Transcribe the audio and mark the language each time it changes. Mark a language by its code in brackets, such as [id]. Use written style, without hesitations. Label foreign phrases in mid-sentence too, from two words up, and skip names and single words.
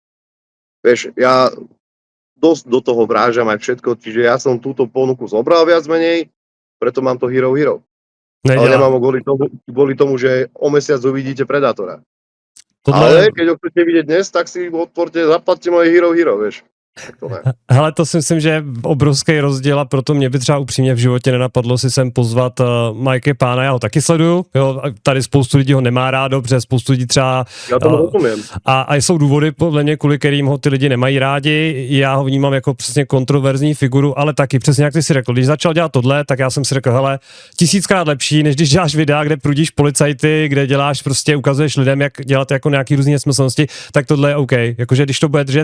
[sk] Vieš, ja dosť do toho vrážam aj všetko, čiže ja som túto ponuku zobral viac menej, preto mám to Hero. Ale nemám kvôli tomu, že o mesiac uvidíte Predátora. Ale keď ho chcete vidieť dnes, tak si odporte, zaplatte moje Hero, vieš. [cs] Hele, to si myslím, že je obrovský rozdíl a proto mě by třeba upřímně v životě nenapadlo si sem pozvat Mikey Pána, já ho taky sleduju, jo, tady spoustu lidí ho nemá rádo, protože spoustu lidí třeba... Já tomu rozumím. A jsou důvody podle mě, kvůli kterým ho ty lidi nemají rádi, já ho vnímám jako přesně kontroverzní figuru, ale taky přesně jak ty si řekl, když začal dělat tohle, tak já jsem si řekl, hele, 1000krát lepší, než když děláš videa, kde prudíš policajty, kde děláš prostě, ukazuješ lidem, jak dělat jako nějaký různé nesmyslnosti, tak tohle je OK, jakože když to bude držet.